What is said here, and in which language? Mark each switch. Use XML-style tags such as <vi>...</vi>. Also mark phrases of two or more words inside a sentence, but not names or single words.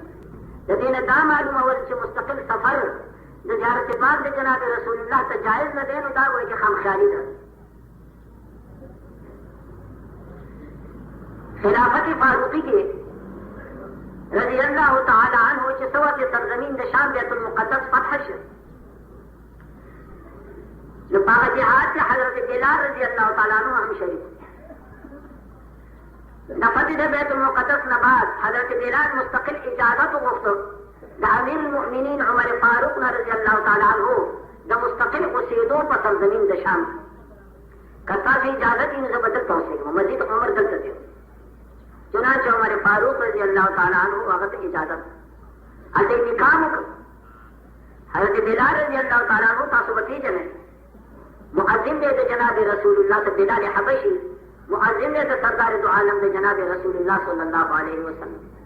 <ps>د دې نه دا معلومول چې مستقل سفر د زیارت پاک د جناب رسول الله ته جایز نه دی نو دا وایي چې خامخیالي ده. خلافت فاروقی کې</ps> <ar>رضی اللہ تعالی عنہ</ar> <ps>چې سوا کې سرزمین د شام بیت المقدس فتح شو نو په هغه جهاد کې حضرت بلال</ps> <ar>رضی اللہ تعالی عنہ</ar> <ps>هم شریک. د فتح د بیت المقدس نه بعد حضرت بلال مستقل اجازت وغوښته د امیر المؤمنین عمر فاروق</ps> <ar>رضی اللہ تعالی عنہ</ar> <ps>د مستقل اوسېدو په سرزمین د شام که تاسو اجازه دي نو زه به دلته اوسېږم مزید عمر دلته دی چنانچه عمر فاروق</ps> <ar>رضی الله تعالی عنہ</ar> <ps>هغه ته اجازه هلته نکاح وکړ حضرت بلال</ps> <ar>رضی الله تعالی عنہ</ar> <ps>تاسو به پیژنئ مؤذن دی د جناب رسول الله ته بلال حبشي مؤذن دی د سردار دو عالم د جناب رسول الله</ps> <ar>صلی الله علیه وسلم</ar>